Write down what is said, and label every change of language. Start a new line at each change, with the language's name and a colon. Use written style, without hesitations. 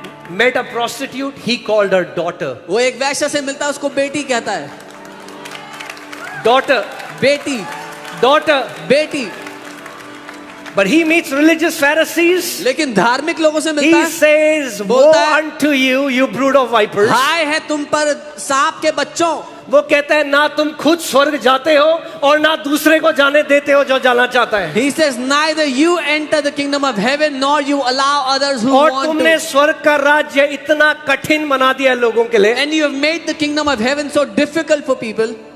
English: Met a prostitute, he called her daughter.
Hindi: वो एक वैश्य से मिलता है, उसको बेटी कहता है.
English: daughter,
Hindi: बेटी,
English: daughter.
Hindi: बेटी।
English: But he meets religious Pharisees.
Hindi: लेकिन धार्मिक लोगों से
English: He
Hindi: मिलता है,
English: says, woe
Hindi: बोलता है,
English: unto you, you brood of vipers.
Hindi: हाय है तुम पर सांप के बच्चों। वो कहता है ना तुम खुद स्वर्ग जाते हो और ना दूसरे को जाने देते हो जो जाना चाहता है।
English: He says, neither you enter the kingdom of heaven nor you allow others who
Hindi: और
English: want
Hindi: तुमने
English: to.
Hindi: स्वर्ग का राज्य इतना कठिन बना दिया लोगों के लिए
English: And you have made the kingdom of heaven so difficult for people